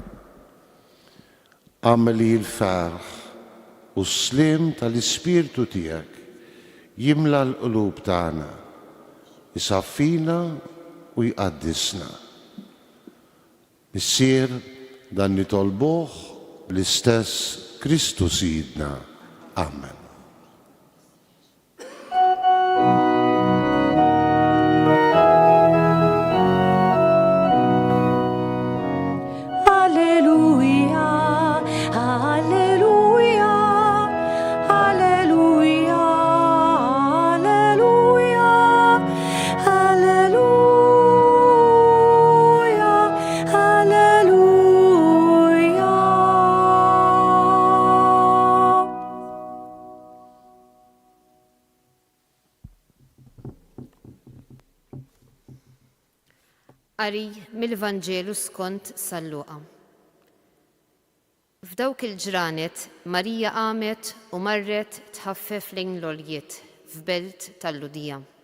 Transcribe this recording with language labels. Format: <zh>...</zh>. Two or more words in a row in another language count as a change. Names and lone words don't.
<mt>Għamli l-ferħ u s-slim tal-Ispirtu tiegħek jimla l-qlub tagħna, jisaffina u jqaddisna. Issir dan nitolbuh bl-istess Kristu Sidna. Amen. Alleluia, alleluia, alleluia, alleluia, alleluia, alleluia. Qari mill-Vanġelu skont San Luqa. F'dawk il-ġranet Marija qamet u marret tħaffef lejn l-oljiet f'belt tal-Ludija.</mt>